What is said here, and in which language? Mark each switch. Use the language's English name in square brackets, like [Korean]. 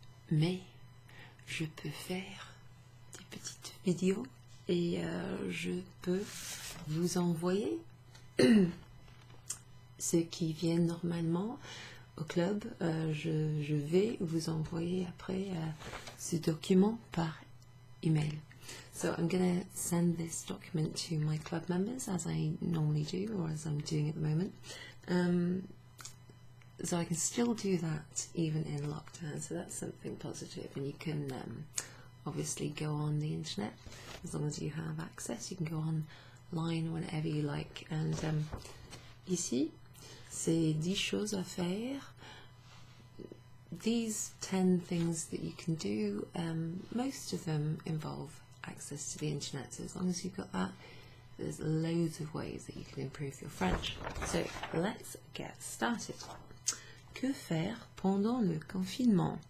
[French] Mais je peux faire des petites vidéos et je peux vous envoyer ceux qui viennent normalement au club. Je vais vous envoyer après ce document par email. [English] So I'm going to send this document to my club members as I normally do, or as I'm doing at the moment. So I can still do that even in lockdown, so that's something positive, and you can obviously go on the internet as long as you have access. You can go online whenever you like, and [French] ici c'est 10 choses à faire. [English] These 10 things that you can do, most of them involve access to the internet, so as long as you've got that, there's loads of ways that you can improve your French. So let's get started. [French] Que faire pendant le confinement?